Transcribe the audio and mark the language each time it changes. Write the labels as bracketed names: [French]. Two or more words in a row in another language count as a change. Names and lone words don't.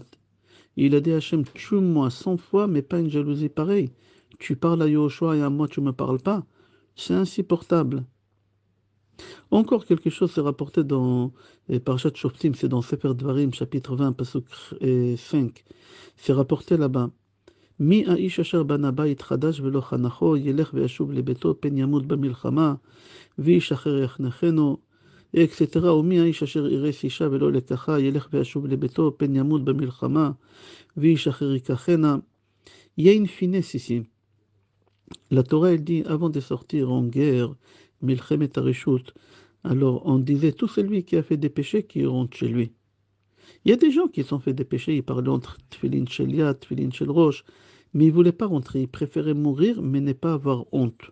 [French] Il a dit à Hachem, tue-moi 100 fois, mais pas une jalousie pareille. Tu parles à Yehoshua et à moi, tu ne me parles pas. C'est insupportable. Encore quelque chose s'est rapporté dans Parashat Shoftim, c'est dans Sefer Dvarim, chapitre 20, pasuk 5. C'est rapporté là-bas. [Hebrew] Mi האיש אשר בנה בית חדש ולא חנכו, ילך וישוב לביתו, פן ימות במלחמה, ואיש אחר יחנכנו, etc. ומי האיש אשר אירס אישה ולא לקחה, ילך וישוב לביתו, פן ימות במלחמה, ואיש אחר ייקחנה. [French] Il y a une finesse ici. La Torah, elle dit, avant de sortir en guerre, [Hebrew] מלחמת הרשות, [French] alors on disait, tout celui qui a fait des péchés, qui rentre chez lui. Il y a des gens qui ont fait des péchés, ils parlaient entre [Hebrew] תפילין של יד, תפילין של ראש, [French] mais ils ne voulaient pas rentrer, ils préféraient mourir, mais ne pas avoir honte.